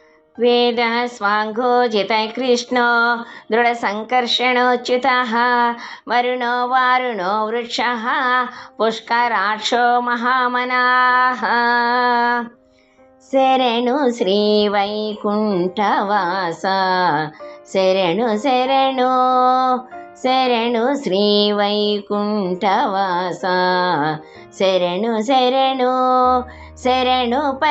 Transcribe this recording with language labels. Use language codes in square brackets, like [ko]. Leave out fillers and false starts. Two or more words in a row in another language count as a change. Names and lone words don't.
[sa] वेदः स्वाङ्गोजितः कृष्णो दृढसङ्कर्षणोच्युतः वरुणो वारुणो वृक्षः पुष्कराक्षो महामनाः [te] శరణు శ్రీ వైకుంఠవాస శరణు శరణు శరణు శ్రీ వైకుంఠవాస శరణు శరణు శరణు